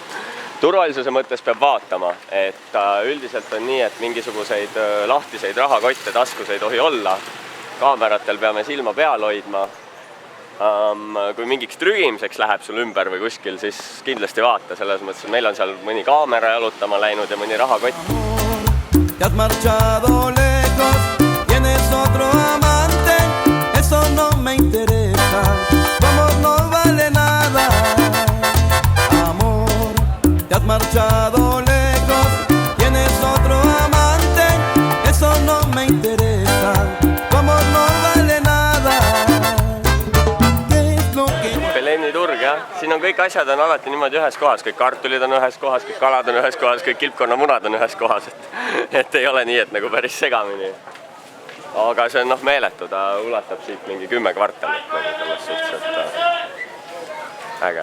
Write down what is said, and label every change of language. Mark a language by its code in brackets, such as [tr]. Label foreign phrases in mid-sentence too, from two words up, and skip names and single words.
[et] Turvalisuse mõttes peab vaatama, et üldiselt on nii, et mingisuguseid lahtiseid rahakotte taskus ei tohi olla. Kaameratel peame silma peal hoidma. Kui mingiks trügimiseks läheb sul ümber või kuskil, siis kindlasti vaata. Selles mõttes, et meil on seal mõni kaamera jalutama läinud ja mõni rahakott. [es] Te has marchado lejos, tienes otro amante, eso no me interesa, tu amor no vale nada. Amor, te has marchado lejos, tienes otro amante, eso no me interesa, tu amor no vale nada. [et] Beleni turg, jah. Siin on kõik asjad on alati niimoodi ühes kohas, kõik kartulid on ühes kohas, kõik kalad on ühes kohas, kõik kilpkonnamunad on ühes kohas, et ei ole nii, et nagu päris segamini. Aga see on meeletu, ta ulatab siit mingi 10 kvartalit nagu selles suhtes, et äge.